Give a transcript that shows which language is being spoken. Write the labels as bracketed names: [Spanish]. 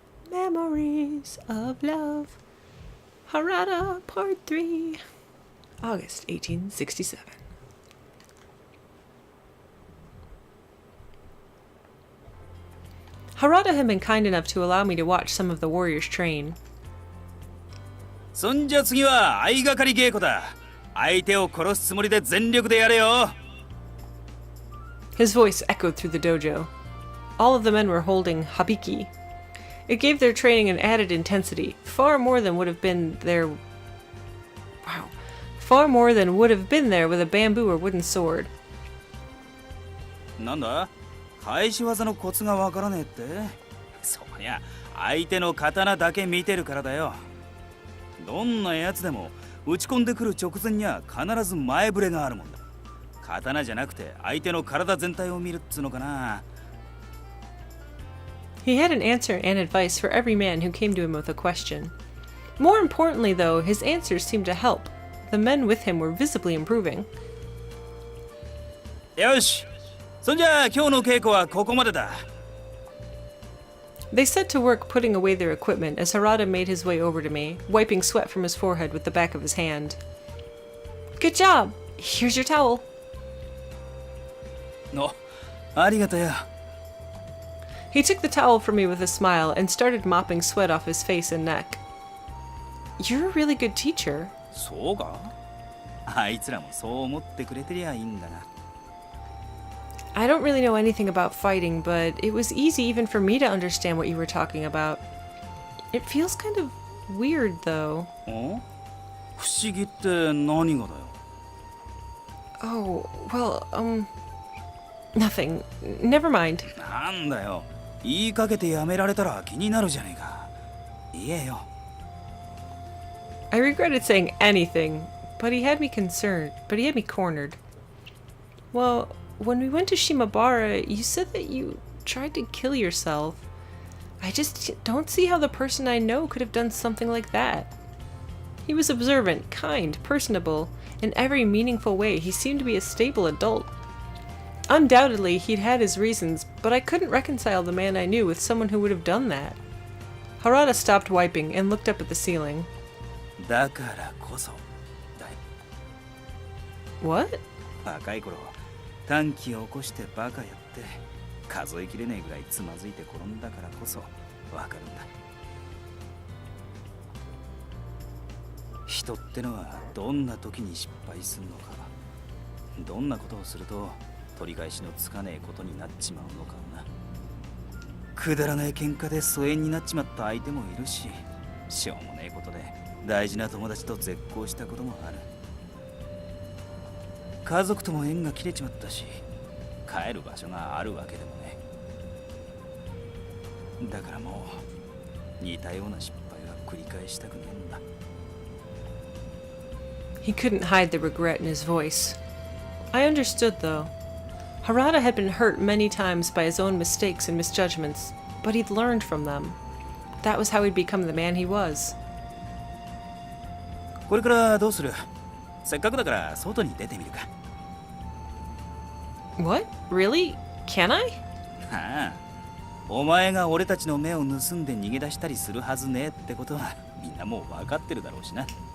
[English] Memories of Love. Harada, Part 3. August 1867. Harada had been kind enough to allow me to watch some of the warriors train. [Japanese] そんじゃ次は相掛かり稽古だ。相手を殺すつもりで全力でやれよ。 [English] His voice echoed through the dojo. All of the men were holding habiki. It gave their training an added intensity, far more than would have been there. Wow. Far more than would have been there with a bamboo or wooden sword. [Japanese] なんだ？返し技のコツがわからねえって？そりゃ相手の刀だけ見てるからだよ。どんなやつでも打ち込んでくる直前には必ず前触れがあるもんだ。刀じゃなくて相手の体全体を見るっつうのかな。 [English] He had an answer and advice for every man who came to him with a question. More importantly, though, his answers seemed to help. The men with him were visibly improving. [Japanese] よし。そんじゃ今日の稽古はここまでだ。 [English] They set to work putting away their equipment as Harada made his way over to me, wiping sweat from his forehead with the back of his hand. Good job! Here's your towel. [Japanese] の、ありがとよ。 [English] He took the towel from me with a smile and started mopping sweat off his face and neck. You're a really good teacher. [Japanese] そうか？あいつらもそう思ってくれてりゃいいんだが。 [English] I don't really know anything about fighting, but it was easy even for me to understand what you were talking about. It feels kind of weird, though. [Japanese] 不思議って何がだよ。 [English] Oh, well, nothing. Never mind. [Japanese] なんだよ。言いかけてやめられたら気になるじゃねえか。言えよ。 [English] I regretted saying anything, but he had me cornered. Well, when we went to Shimabara, you said that you tried to kill yourself. I just don't see how the person I know could have done something like that. He was observant, kind, personable. In every meaningful way, he seemed to be a stable adult. Undoubtedly, he'd had his reasons, but I couldn't reconcile the man I knew with someone who would have done that. Harada stopped wiping and looked up at the ceiling. [Japanese] だからこそだよ。 [English] What? [Japanese] 若い頃、短気を起こしてバカやって数えきれねえぐらいつまずいて転んだからこそわかるんだ。人ってのはどんな時に失敗するのか、どんなことをすると取り返しのつかねえことになっちまうのかをな。くだらない喧嘩で疎遠になっちまった相手もいるし、しょうもねえことで大事な友達と絶交したこともある。家族とも縁が切れちまったし、帰る場所があるわけでもね。だからもう似たような失敗は繰り返したくねえんだ。 [English] He couldn't hide the regret in his voice. I understood, though. Harada had been hurt many times by his own mistakes and misjudgments, but he'd learned from them. That was how he'd become the man he was. [Japanese] これからどうする？せっかくだから外に出てみるか。 [English] What? Really? Can I? [Japanese] ああ、お前が俺たちの目を盗んで逃げ出したりするはずねえってことはみんなもう分かってるだろうしな。